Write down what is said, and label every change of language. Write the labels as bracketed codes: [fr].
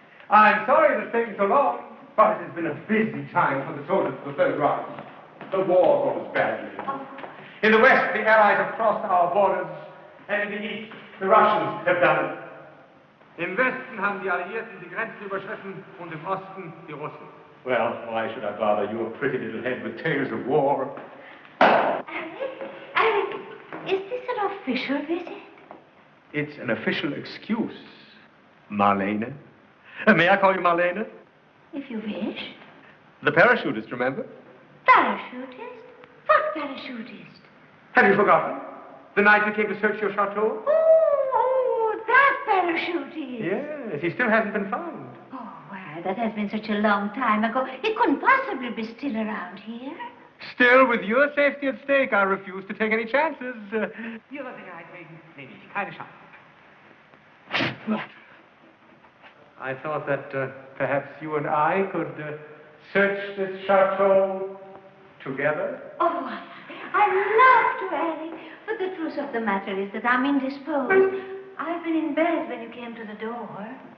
[en] I'm sorry it's taken so long, but it has been a busy time for the soldiers of the Third Reich. The war goes badly. In the West, the Allies have crossed our borders, and in the East, the Russians have done it. [de] Im Westen haben die Alliierten die Grenzen überschritten und im Osten die Russen. [en] Well, why should I bother your pretty little head with tales of war? Alice, is this an official visit? It's an official excuse, Marlene. May I call you Marlene? If you wish. The parachutist, remember? Parachutist? What parachutist? Have you forgotten? The night we came to search your chateau? Oh, that parachutist. Yes, he still hasn't been found. Oh, well, that has been such a long time ago. He couldn't possibly be still around here. Still, with your safety at stake, I refuse to take any chances. [de] Ihre Sicherheit wegen nehme ich keine Chance. [en] I thought that perhaps you and I could search this chateau together. Oh, I'd love to, Alec. But the truth of the matter is that I'm indisposed. I've been in bed when you came to the door.